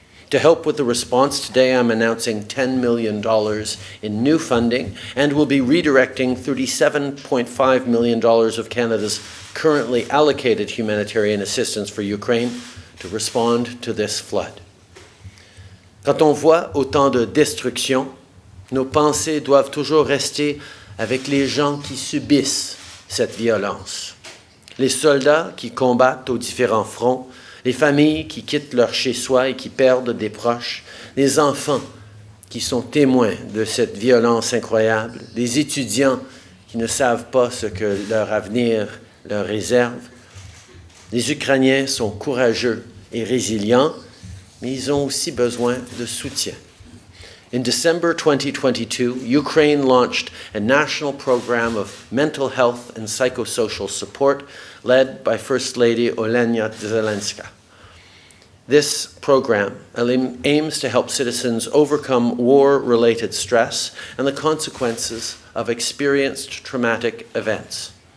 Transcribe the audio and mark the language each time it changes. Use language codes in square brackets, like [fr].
[en] To help with the response today, I'm announcing $10 million in new funding and will be redirecting $37.5 million of Canada's currently allocated humanitarian assistance for Ukraine to respond to this flood. [fr] Quand on voit autant de destruction, nos pensées doivent toujours rester avec les gens qui subissent cette violence. Les soldats qui combattent aux différents fronts, les familles qui quittent leur chez-soi et qui perdent des proches, les enfants qui sont témoins de cette violence incroyable, des étudiants qui ne savent pas ce que leur avenir leur réserve. Les Ukrainiens sont courageux et résilients, mais ils ont aussi besoin de soutien. [en] In December 2022, Ukraine launched a national program of mental health and psychosocial support led by First Lady Olenina Zelenska. This program aims to help citizens overcome war-related stress and the consequences of experienced traumatic events.